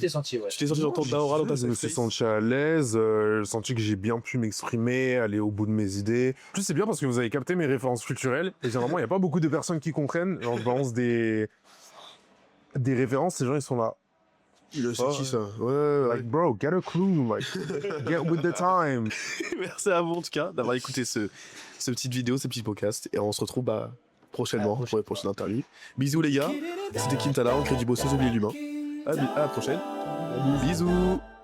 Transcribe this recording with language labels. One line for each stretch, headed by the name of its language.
French: t'es senti, ouais. Tu t'es senti dans ton aura dans ta Je me suis face? senti à l'aise, j'ai senti que j'ai bien pu m'exprimer, aller au bout de mes idées. En plus, c'est bien parce que vous avez capté mes références culturelles et généralement, il n'y a pas beaucoup de personnes qui comprennent. Genre, je balance des références, ces gens, ils sont là. C'est qui ça? Ouais.
English: Like, bro, get a clue, like, get with the time.
French: Merci à vous en tout cas d'avoir écouté ce petite vidéo, ce petit podcast. Et on se retrouve prochainement pour les prochaines interviews. Bisous les gars. C'était Quintana, on crée du beau sans oublier l'humain. À la prochaine. Bisous.